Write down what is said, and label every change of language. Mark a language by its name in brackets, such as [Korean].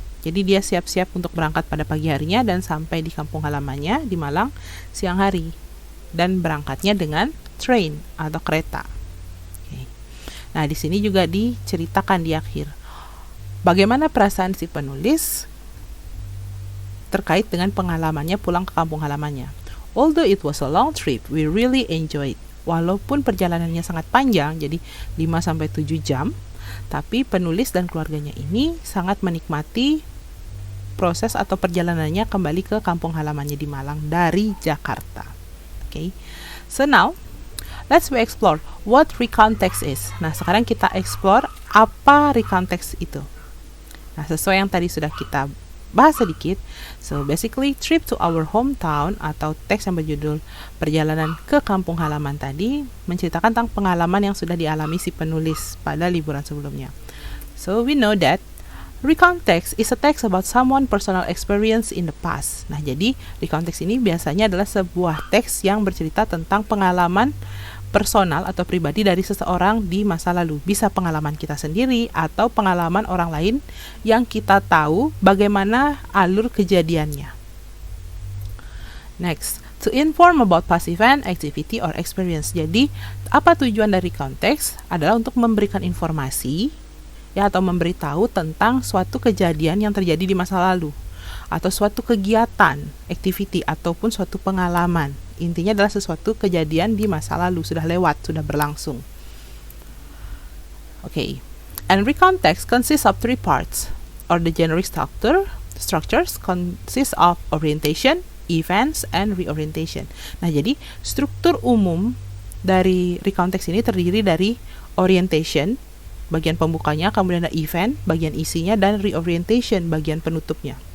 [Indonesian] Jadi dia siap-siap untuk berangkat pada pagi harinya dan sampai di kampung halamannya di Malang siang hari. Dan berangkatnya dengan train atau kereta. Okay. Nah, di sini juga diceritakan di akhir bagaimana perasaan si penulis terkait dengan pengalamannya pulang ke kampung halamannya. [English] Although it was a long trip, we really enjoyed. [Indonesian] Walaupun perjalanannya sangat panjang, jadi 5-7 jam, tapi penulis dan keluarganya ini sangat menikmati proses atau perjalanannya kembali ke kampung halamannya di Malang dari Jakarta. [English] Okay. So now let's explore what recount text is. [Indonesian] Nah, sekarang kita explore apa recount text itu. Nah, sesuai yang tadi sudah kita bahas sedikit. [English] So, basically, [Indonesian] trip to our hometown atau teks yang berjudul perjalanan ke kampung halaman tadi menceritakan tentang pengalaman yang sudah dialami si penulis pada liburan sebelumnya. [English] So, we know that recount text is a text about someone personal experience in the past. [Indonesian] Nah, jadi recount text ini biasanya adalah sebuah teks yang bercerita tentang pengalaman personal atau pribadi dari seseorang di masa lalu. Bisa pengalaman kita sendiri atau pengalaman orang lain yang kita tahu bagaimana alur kejadiannya. [English] Next, to inform about past event, activity, or experience. [Indonesian] Jadi, apa tujuan dari recount text? Adalah untuk memberikan informasi ya, atau memberitahu tentang suatu kejadian yang terjadi di masa lalu atau suatu kegiatan, activity, ataupun suatu pengalaman. Intinya adalah sesuatu kejadian di masa lalu, sudah lewat, sudah berlangsung. [English] Okay. And recount text consists of 3 parts, or the generic structures consists of orientation, events, and reorientation. [Indonesian] Nah, jadi struktur umum dari recount text ini terdiri dari orientation, bagian pembukanya, kemudian ada event, bagian isinya, dan reorientation, bagian penutupnya.